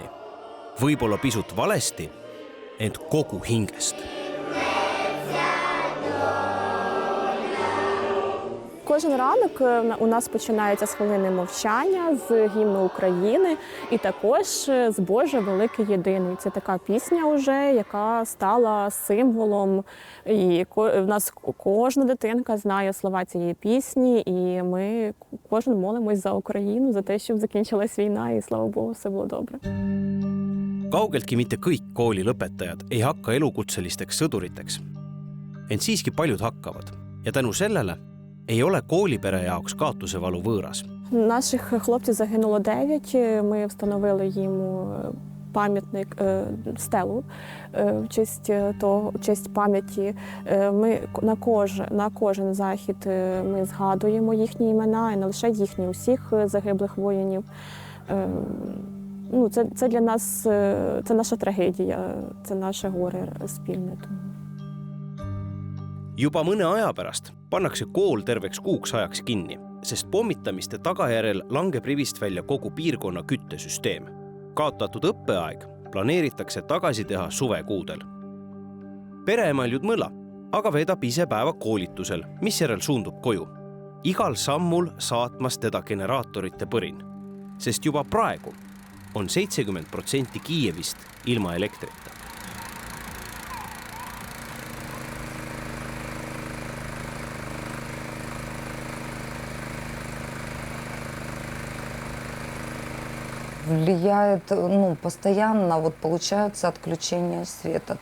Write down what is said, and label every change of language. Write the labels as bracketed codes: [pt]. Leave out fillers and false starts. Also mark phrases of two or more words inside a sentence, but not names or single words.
[et] Võib-olla pisut valesti, ent kogu hingest. [uk] Кожен ранок у нас починається з хвилини мовчання, з гімну України і також з Боже великий єдиний. Це така пісня вже, яка стала символом. І в нас кожна дитинка знає слова цієї пісні, і ми кожен молимось за Україну, за те, щоб закінчилась війна, і слава Богу, все було добре. [et] Kaugeltki mitte kõik kooli lõpetajad ei hakka elukutselisteks sõduriteks. Ent siiski paljud hakkavad ja tänu sellele ei ole koolipere jaoks kaotusevalu võõras. [uk] Наших хлопців загинуло 9. Ми встановили їм пам'ятник, стелу в честь пам'яті. Ми на кожен захід ми згадуємо їхні імена, і не лише їхні, усіх загиблих воїнів. Це для нас, це наша трагедія, це наше горе спільне. [et] Juba mõne aja pärast pannakse kool terveks kuuks ajaks kinni, sest pommitamiste tagajärel langeb rivist välja kogu piirkonna küttesüsteem. Kaotatud õppeaeg planeeritakse tagasi teha suvekuudel. Pereemal Ljudmõla aga veedab ise päeva koolitusel, mis järel suundub koju. Igal sammul saatmas teda generaatorite põrin, sest juba praegu on 70% Kiievist ilma elektrita. [ru] Влияет, постоянно получается отключение света.